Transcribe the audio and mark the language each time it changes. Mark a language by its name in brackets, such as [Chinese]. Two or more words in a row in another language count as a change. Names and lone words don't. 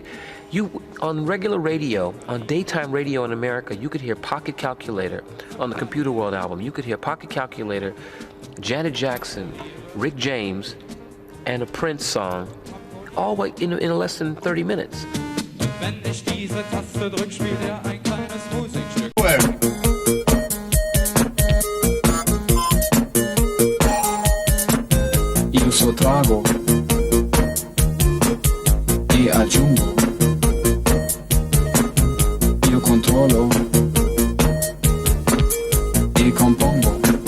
[English] On regular radio, on daytime radio in America, you could hear Pocket Calculator on the Computerworld album. You could hear Pocket Calculator, Janet Jackson, Rick James, and a Prince song, all in less than 30 minutes. [German] Wenn ich diese Taste drück, spielt ein kleines Musikstück. [Italian] Io sottraggo e aggiungo, io controllo e compongo.